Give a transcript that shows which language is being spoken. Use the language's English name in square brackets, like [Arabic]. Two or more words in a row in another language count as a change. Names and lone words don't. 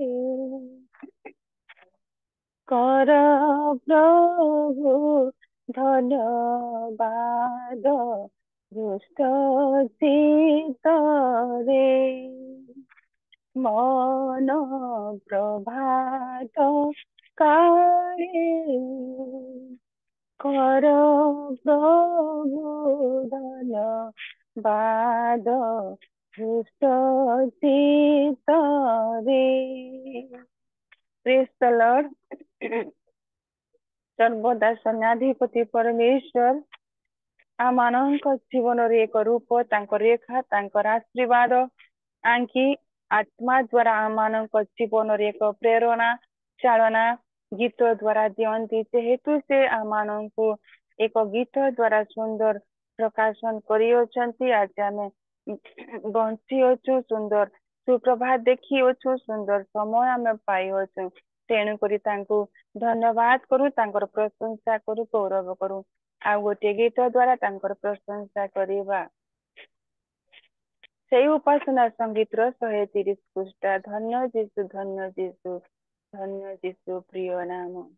[Odia] କର ପ୍ରଭୁ ଧନ୍ୟବାଦ ଦୁଷ୍ଟ ଚିତ୍ତରେ ମନ ପ୍ରଭାତ କାଳେ କର ପ୍ରଭୁ ଧନ୍ୟବାଦ ଦୁଷ୍ଟ ଚିତ୍ତରେ। [English] Praise the Lord. [Odia] ସର୍ବଦା ସନ୍ୟାଧିପତି ପରମେଶ୍ୱର आमानଙ୍କ ଜୀବନରେ ଏକ ରୂପ ତାଙ୍କ ରେଖା ତାଙ୍କର ଆଶୀର୍ବାଦ ଆଙ୍କି ଆତ୍ମା ଦ୍ୱାରା ଆମାନଙ୍କ ଜୀବନରେ ଏକ ପ୍ରେରଣା ଚାଳନା ଗୀତ ଦ୍ୱାରା ଦିଅନ୍ତି ଯେହେତୁ ସେ ଆମାନଙ୍କୁ ଏକ ଗୀତ ଦ୍ୱାରା ସୁନ୍ଦର ପ୍ରକାଶନ କରିଅଛନ୍ତି ଆଜି ଆମେ ବଞ୍ଚି ଅଛୁ ସୁନ୍ଦର ସୁପ୍ରଭାତ ଦେଖି ଅଛୁ ସୁନ୍ଦର ସମୟ ଆମେ ପାଇଅଛୁ ତେଣୁକରି ତାଙ୍କୁ ଧନ୍ୟବାଦ କରୁ ତାଙ୍କର ପ୍ରଶଂସା କରୁ ଗୌରବ କରୁ ଆଉ ଗୋଟିଏ ଗୀତ ଦ୍ୱାରା ତାଙ୍କର ପ୍ରଶଂସା କରିବା ସେଇ ଉପାସନା ସଙ୍ଗୀତର 130 ପୃଷ୍ଠା ଧନ୍ୟ ଯୀଶୁ ପ୍ରିୟ ନାମ